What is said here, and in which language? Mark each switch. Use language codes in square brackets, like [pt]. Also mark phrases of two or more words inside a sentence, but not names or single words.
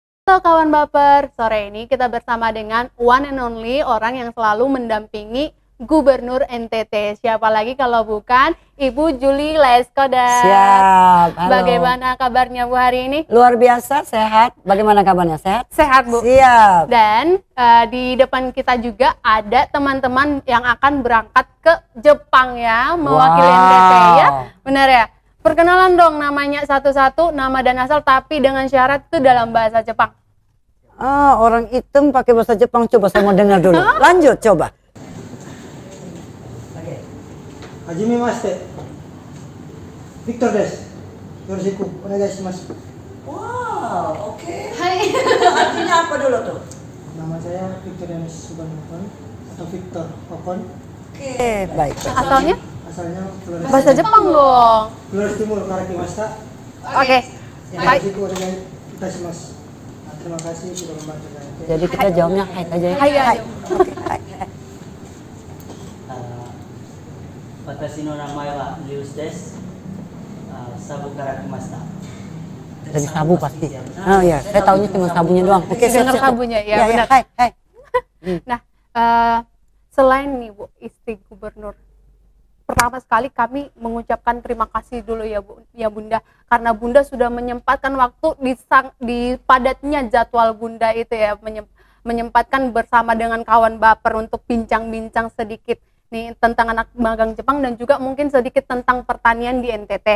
[id] Halo kawan baper, sore ini kita bersama dengan [en] one and only [id] orang yang selalu mendampingi Gubernur NTT. Siapa lagi kalau bukan Ibu Julie Leskodat. Siap, halo. Bagaimana kabarnya Bu hari ini? Luar biasa, sehat. Bagaimana kabarnya, sehat? Sehat Bu. Siap. Dan di depan kita juga ada teman-teman yang akan berangkat ke Jepang ya, mewakili NTT ya. Benar ya? Perkenalan dong namanya satu-satu, nama dan asal, tapi dengan syarat itu dalam bahasa Jepang. Orang hitam pakai bahasa Jepang, coba saya mau dengar dulu. Lanjut, coba. Oke. [ja] はじめまして。Victor です. よろしくお願いします. [id] Wow, oke. Hai. Artinya apa dulu tuh? Nama saya Victor Yanis Subanokon atau Victor Okon. Oke, baik. Asalnya? Asalnya Flores. Bahasa Jepang dong. [ja] Flores Timur Karakimashita. [id] Oke. Hai. [ja] よろしくお願いいたします. [id] Terima kasih sudah membantu saya. Jadi kita jawabnya hai aja ya. Hai aja. Oke, hai. [ja] 私の名前はリュウスです。サブから来ました。 [id] Dari sabu pasti. Oh ya, saya tahunya cuma sabunya doang. Oke, Dengar siap. sabunya, ya, Ya, benar. [ja] はい、はい. [id] Nah, selain nih Bu, istri gubernur, pertama sekali kami mengucapkan terima kasih dulu ya Bu, ya Bunda, karena Bunda sudah menyempatkan waktu di padatnya jadwal Bunda itu ya, menyempatkan bersama dengan kawan baper untuk bincang-bincang sedikit nih tentang anak magang Jepang dan juga mungkin sedikit tentang pertanian di NTT.